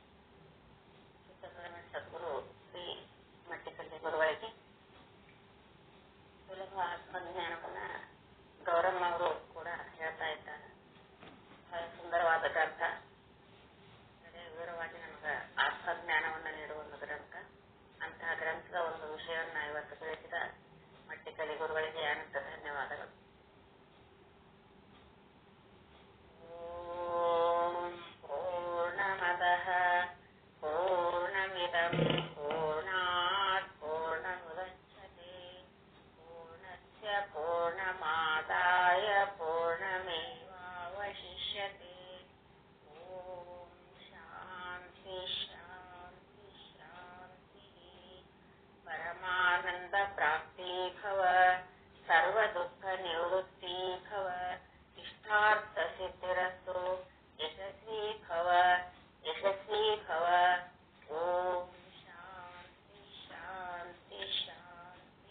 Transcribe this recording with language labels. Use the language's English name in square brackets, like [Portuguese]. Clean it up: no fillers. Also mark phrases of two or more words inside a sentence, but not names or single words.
[Kannada] ಸದ್ಗುರು ಶ್ರೀ ಮಟ್ಟಿಕಲ್ಲಿ ಗುರುಗಳಿಗೆ ಸುಲಭ ಆತ್ಮಜ್ಞಾನವನ್ನ ಗೌರಮ್ಮ ಅವರು ಕೂಡ ಹೇಳ್ತಾ ಇದ್ದಾರೆ. ಬಹಳ ಸುಂದರವಾದ ಗ್ರಂಥ, ವಿವರವಾಗಿ ನಮಗೆ ಆತ್ಮಜ್ಞಾನವನ್ನ ನೀಡುವ ಒಂದು ಗ್ರಂಥ. ಅಂತಹ ಗ್ರಂಥದ ಒಂದು ವಿಷಯವನ್ನ ಇವತ್ತು ತಿಳಿಸಿದ ಮಟ್ಟಿಕಲ್ಲಿ ಗುರುಗಳಿಗೆ ಅನಂತ ಧನ್ಯವಾದಗಳು. [Sanskrit] ಪೂರ್ಣಮದಃ ಪೂರ್ಣಮಿದಂ ಪೂರ್ಣಾತ್ ಪೂರ್ಣಮುದಚ್ಯತೆ ಪೂರ್ಣಸ್ಯ ಪೂರ್ಣಮಾದಾಯ ಪೂರ್ಣಮೇವಾವಶಿಷ್ಯತೆ. ಓಂ ಶಾಂತಿ ಶಾಂತಿ ಶಾಂತಿ. ಪರಮಾನಂದ ಪ್ರಾಪ್ತಿ ಭವ, ಸರ್ವ ದುಃಖ ನಿವೃತ್ತಿ ಭವ, ಇಷ್ಟಾರ್ಥ ಸಿದ್ಧಿರಸ್ತು, ಯಶಸ್ವಿ ಭವ ಯಶಸ್ವಿ ಭವ. ಓಂ ಶಾಂತಿ ಶಾಂತಿ ಶಾಂತಿ.